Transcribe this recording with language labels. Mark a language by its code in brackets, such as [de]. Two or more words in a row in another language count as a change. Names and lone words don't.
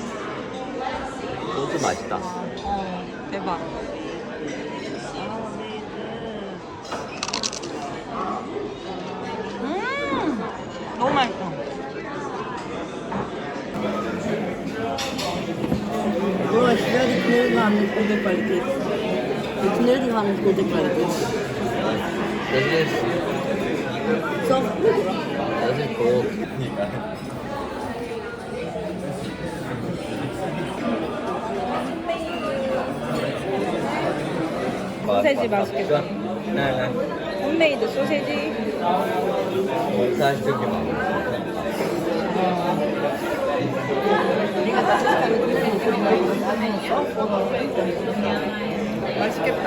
[ko] 소스 맛있다. 대박. 너무 맛있어. [de] Boa, schwer die Knödel haben eine gute Qualität. Die Knödel haben eine gute Qualität. Das ist, Softbrot, oder? das ist Brot. [ko] 소세지 맛있겠다. 네. 홈메이드 소세지. 사실 저기 막. 맛있겠다.